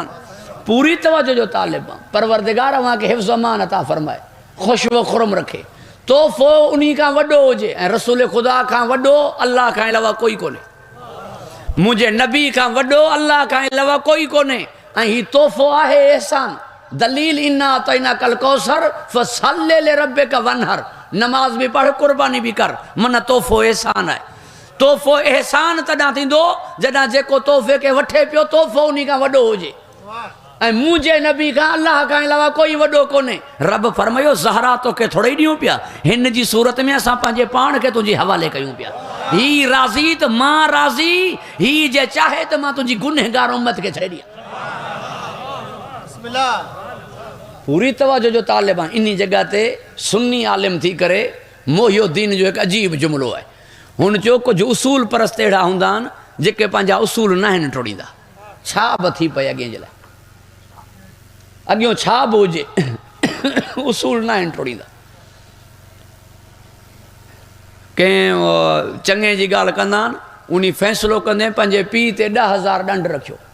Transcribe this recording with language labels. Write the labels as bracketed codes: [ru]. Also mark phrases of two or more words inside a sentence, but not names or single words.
[sd] पूरी तवज्जो जो तालिब आहे। परवरदिगार अव्हांखे हिफ्ज़ अमान अता फरमाए, खुश व खुरम रखे। तोहफ़ो उन खां वॾो हुजे ऐं रसूल ख़ुदा खां वॾो अल्लाह खां अलावा कोई कोन्हे। मुंहिंजे नबी खां वॾो अल्लाह खां अलावा कोई कोन्हे। ऐं हीउ तोहफ़ो आहे एहसान। [ar] दलील إنا أعطيناك الكوثر فصل لربك وانحر. [hi] नमाज भी पढ़, कुर्बानी भी कर, मन तोहफ़ो एहसान है। [sd] तोहफ़ो एहसान तॾहिं थींदो जॾहिं जेको तोहफ़े खे वठे पियो तोहफ़ो उन खां वॾो हुजे। ऐं मुंहिंजे नबी खां अल्लाह खां अलावा कोई वॾो कोन्हे। रब फरमायो ज़हरा तोखे थोड़े ॾियूं पिया, हिन जी सूरत में असां पंहिंजे पाण खे तुंहिंजे हवाले कयूं पिया। ही राज़ी त मां राज़ी, ही जे चाहे त मां तुंहिंजी गुनहगार उम्मत खे छॾे ॾियां। पूरी तवज्जो जो तालिब आहे। इन जगह ते सुन्नी आलिम थी करे मोहिउद्दीन जो एक अजीब जुमलो है। हुन चयो कुछ उसूल परस्त अहिड़ा हूंदा आहिनि जेके पंहिंजा उसूल न आहिनि टोड़ींदा। छा बि थी पई अॻे जे लाइ, अॻियों छा बि हुजे उसूल न आहिनि टोड़ींदा। कंहिं चङे जी ॻाल्हि कंदा आहिनि, उन फ़ैसिलो कंदे पंहिंजे पीउ ते 10,000 ॾंड रखियो।